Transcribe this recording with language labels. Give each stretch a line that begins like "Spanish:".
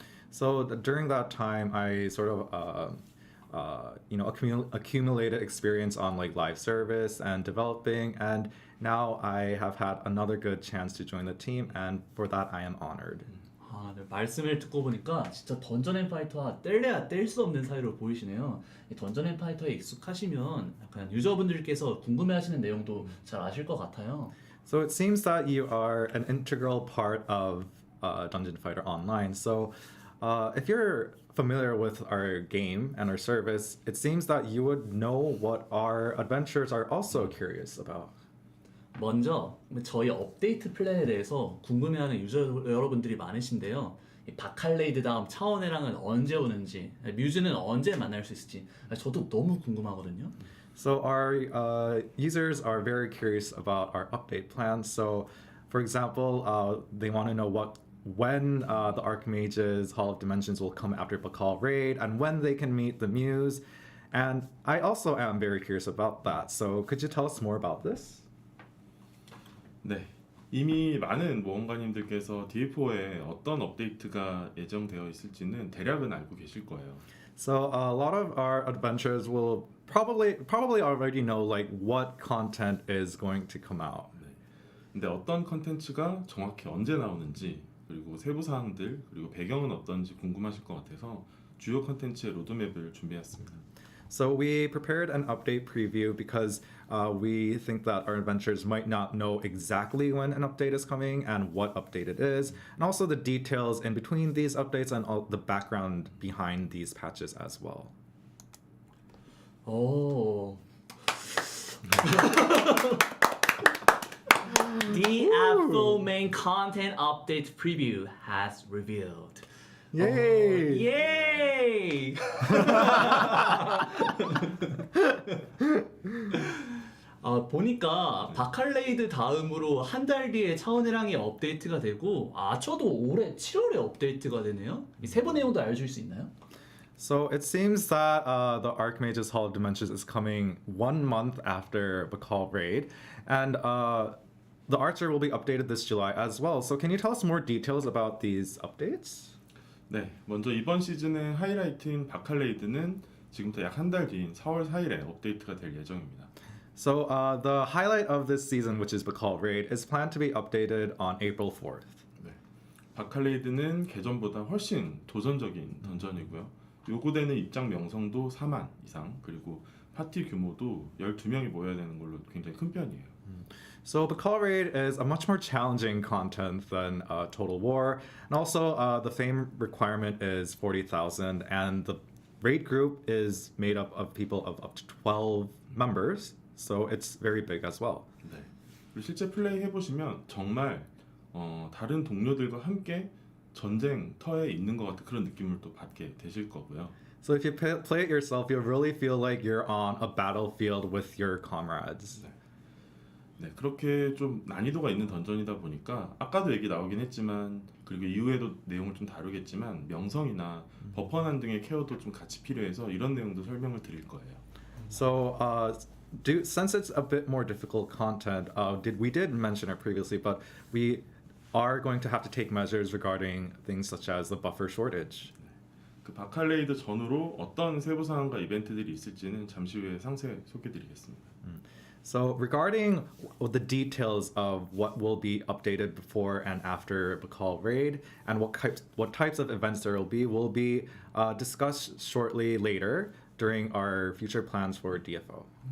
English: So during that time, I sort of accumulated experience on like live service and developing, and now I have had another good chance to join the team, and for that I am honored.
Korean: 네, 말씀을 듣고 보니까 진짜 던전 앤 파이터와 뗄래야 뗄 수 없는 사이로 보이시네요. 이 던전 앤 파이터에 익숙하시면 약간 유저분들께서 궁금해하시는 내용도 잘 아실 것 같아요.
English: So it seems that you are an integral part of Dungeon Fighter Online. So if you're familiar with our game and our service, it seems that you would know what our adventurers are also curious about.
Korean: 먼저 저희 업데이트 플랜에 대해서 궁금해하는 유저 여러분들이 많으신데요. 이 바칼레이드 다음 차원해랑은 언제 오는지, 뮤즈는 언제 만날 수 있을지 저도 너무 궁금하거든요.
English: So our users are very curious about our update plans. So, for example, they want to know when the Archmage's Hall of Dimensions will come after Bakal Raid and when they can meet the Muse. And I also am very curious about that. So could you tell us more about this?
Korean: 네, 이미 많은 모험가님들께서 DFO에 어떤 업데이트가 예정되어 있을지는 대략은 알고 계실 거예요.
English: So a lot of our adventurers will probably already know like what content is going to come out.
Korean: 네. 근데 어떤 컨텐츠가 정확히 언제 나오는지 그리고 세부 사항들 그리고 배경은 어떤지 궁금하실 것 같아서 주요 컨텐츠의 로드맵을 준비했습니다.
English: So we prepared an update preview because we think that our adventurers might not know exactly when an update is coming and what update it is, and also the details in between these updates and all the background behind these patches as well.
Korean: 오.
English: DFO main content update preview has revealed. Yay! Yay!
Korean: 보니까 바칼레이드 다음으로 한 달 뒤에 차원해랑이 업데이트가 되고 아처도 올해 7월에 업데이트가 되네요. 이 세부 내용도 알려줄 수 있나요?
English: So it seems that the Archmage's Hall of Dimensions is coming 1 month after Bakal Raid, and the Archer will be updated this July as well. So can you tell us more details about these updates?
Korean: 네, 먼저 이번 시즌의 하이라이트인 바칼레이드는 지금부터 약 한 달 뒤인 4월 4일에 업데이트가 될 예정입니다.
English: So the highlight of this season, which is Bakal Raid, is planned to be updated on April 4th.
Korean: 네, 바칼레이드는 개전보다 훨씬 도전적인 던전이고요. 요구되는 입장 명성도 4만 이상, 그리고 파티 규모도 12명이 모여야 되는 걸로 굉장히 큰 편이에요.
English: So Bakal Raid is a much more challenging content than Total War, and also the fame requirement is 40,000, and the raid group is made up of people of up to 12 members, so it's very big as well.
Korean: 네, 그리고 실제 플레이 해보시면 정말 다른 동료들과 함께 전쟁터에 있는 것 같은 그런 느낌을 또 받게 되실 거고요.
English: So if you play it yourself, you'll really feel like you're on a battlefield with your comrades.
Korean: 네, 그렇게 좀 난이도가 있는 던전이다 보니까 아까도 얘기 나오긴 했지만 그리고 이후에도 내용을 좀 다루겠지만 명성이나 버퍼난 등의 케어도 좀 같이 필요해서 이런 내용도 설명을 드릴 거예요.
English: So since it's a bit more difficult content, we did mention it previously, but we are going to have to take measures regarding things such as the buffer shortage.
Korean: 그 바칼레이드 전후로 어떤 세부 사항과 이벤트들이 있을지는 잠시 후에 상세 소개드리겠습니다.
English: So regarding the details of what will be updated before and after Bakal Raid and what types of events there will be discussed shortly later during our future plans for DFO.